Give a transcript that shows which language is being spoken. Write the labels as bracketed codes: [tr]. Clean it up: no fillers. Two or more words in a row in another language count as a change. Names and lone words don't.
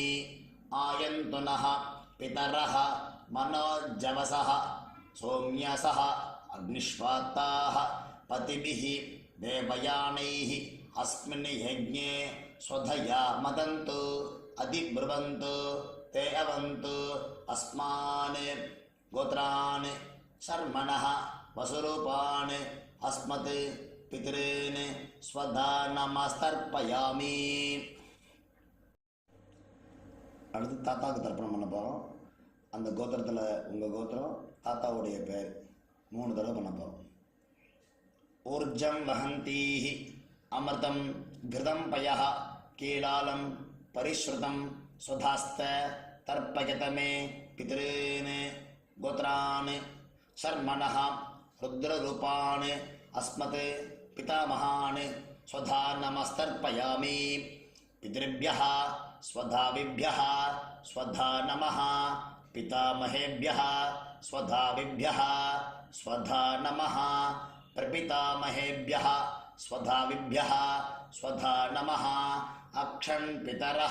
[sa] आयन्तु नः पितरः मनोजवसः सौम्यसः अग्निष्वात्ताः पतिभिः देवयानैः अस्मिन् यज्ञे स्वधया मदन्तु अधिब्रुवन्तु ते अवन्तु अस्मान्। गोत्रान् शर्मणः वसुरूपान् अस्मत् पितॄन् स्वधा नमस्तर्पयामि। [ta] அடுத்து தாத்தாவுக்கு தர்ப்பணம் பண்ண போகிறோம். அந்த கோத்திரத்தில் உங்கள் கோத்திரம் தாத்தாவுடைய பேர் 3 தடவை பண்ண போகிறோம். [sa] ऊर्जं वहन्तीः अमृतं घृतं पयः कीलालं परिस्रुतं स्वधास्थ तर्पयतमे पितॄन्. கோத்ரான் शर्मणः रुद्ररूपान् अस्मत् पितामहान् स्वधा नमस्तर्पयामि। पितृभ्यः स्वधाविभ्यः स्वधा नमः पितामहेभ्यः स्वधाविभ्यः स्वधा नमः प्रपितामहेभ्यः स्वधाविभ्यः स्वधा नमः अक्षन् पितरः।